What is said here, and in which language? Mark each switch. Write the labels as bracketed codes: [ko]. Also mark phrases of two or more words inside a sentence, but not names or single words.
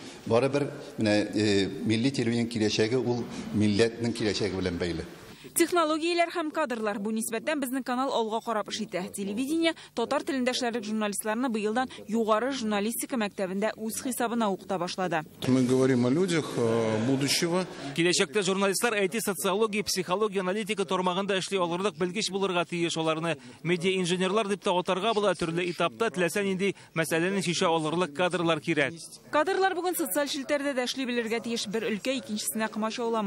[tt] Барыбер менә milli телевидение киләчәге ул милләтнең киләчәге белән бәйле. Технологияләр һәм кадрлар бу нисбәттән безнең канал алга карап эш итә. Телевидение татар телендә эшләрлек журналистларны быелдан югары журналистика мәктәбендә үз хисабына укыта башлады. [ru] Мы говорим о людях будущего. [tt] Киләчәктә журналистлар IT, социология, психология, аналитика тармагында эшли алырлык белгеч булырга тиеш. Аларны медиа инженерлар дип тә атарга була. Төрле этапта теләсә нинди мәсьәләне шиша алырлык кадрлар кирәк. Кадрлар бүген социаль челтәрдә дә эшли белергә тиеш, бер өлкә икенчесенә кымачауламый.